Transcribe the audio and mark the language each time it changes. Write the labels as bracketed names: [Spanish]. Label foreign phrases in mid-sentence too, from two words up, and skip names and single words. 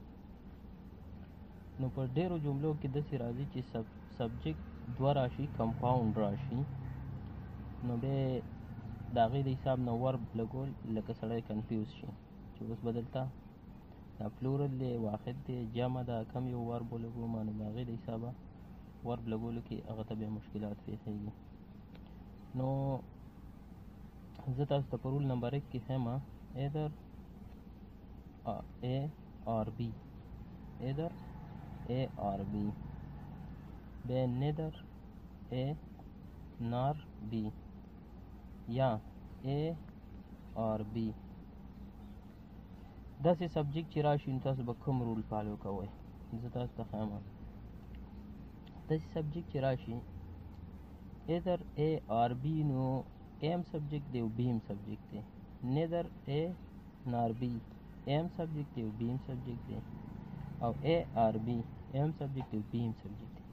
[Pashto] نو په ډېرو جملو کې داسې راځي چې سبجیکټ دوه راشي، کمپاونډ راشي، نو بیا د هغې د حساب نه ورب لګول لکه سړی کنفیوز شي چې اوس به دلته دا پلورل دی، واحد دی، جمع ده، کم یو ورب ولګوم، نو د هغې د حسابه ورب لګولو کې هغه ته بیا مشکلات پیښیږي. نو زه تاسو ته په [English] rule number [Pashto] 1 کې ښیم [English] either A or B، either A or B، [Pashto] بیا [English] neither A nor B، [Pashto] یا [English] A or B. [Pashto] داسې سبجیکټ چې راشي نو تاسو به کوم رول فالو کوئ؟ زه تاسو ته ښیم داسې سبجیکټ چې راشي [English] either A or B، [Pashto] نو A هم سبجیکټ دی او B هم سبجیکټ دی. [English] neither A nor B، [Pashto] A هم سبجیکټ دی او B هم سبجیکټ دی، او [English] A or B، [Pashto] A هم سبجیکټ دی او B هم سبجیکټ دی.